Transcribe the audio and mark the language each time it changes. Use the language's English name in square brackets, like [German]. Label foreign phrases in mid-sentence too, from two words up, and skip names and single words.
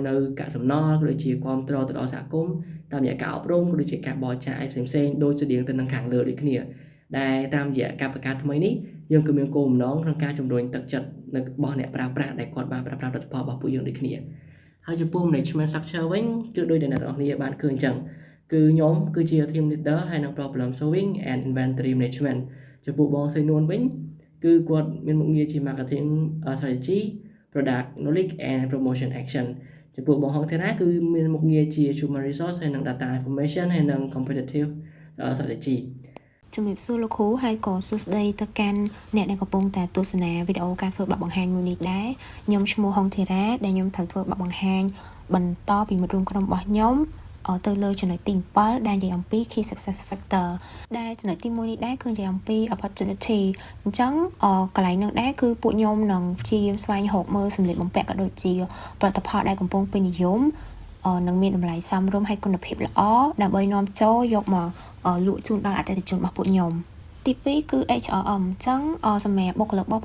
[Khmer] នៅកាកសំណល់ក៏ដូចជាគាំទ្រទៅដល់សហគមន៍តាមរយៈការអប់រំក៏ដូចជាការបរិច្ចាគផ្សេងៗដូចស្តៀងទៅនឹងខាងលើដូចគ្នា ដែលតាមរយៈការបង្កើតថ្មីនេះយើងក៏មានគោលបំណងក្នុងការជំរុញទឹកចិត្តរបស់អ្នកប្រើប្រាស់ដែលគាត់បានប្រើប្រាស់ផលិតផលរបស់ពួកយើងដូចគ្នាហើយចំពោះ [English] management structure [Khmer] វិញគឺដូចដែលអ្នកទាំងអស់គ្នាបានឃើញអញ្ចឹងគឺខ្ញុំគឺជា [English] team leader [Khmer] ហើយនឹង [English] problem solving and inventory management [Khmer] ចំពោះបងសេនួនវិញគឺគាត់មានមុខងារជា [English] marketing strategy product knowledge and promotion action [Khmer] ចំពោះបងហងធីរ៉ាគឺមានមុខងារជា [English] human resource [Khmer] ហើយនឹង [English] data information [Khmer] ហើយនឹង [English] competitive strategy [Khmer] ជំរាបសួរលោកគ្រូហើយក៏សួស្តីទៅកាន់អ្នកដែលកំពុងតែទស្សនាវីដេអូការធ្វើបទបង្ហាញមួយនេះដែរខ្ញុំឈ្មោះហុងធីរ៉ា ដែលខ្ញុំត្រូវធ្វើបទបង្ហាញបន្តពីមិត្តរួមក្រុមរបស់ខ្ញុំទៅលើចំណុចទី7ដែលនិយាយអំពី [English] key success factor [Khmer] ដែលចំណុចទី1នេះដែរគឺនិយាយអំពី opportunity អញ្ចឹងកន្លែងនោះដែរគឺពួកខ្ញុំនឹងព្យាយាមស្វែងរកមើលសម្លៀកបំពាក់ក៏ដូចជាផលិតផលដែលកំពុងពេញនិយមនឹងមានតម្លៃសមរម្យហើយគុណភាពល្អដើម្បីនាំចូលយកមកលក់ជូនដល់អតិថិជនរបស់ពួកខ្ញុំទី2គឺ HRM អញ្ចឹងសម្រាប់បុគ្គលិករបស់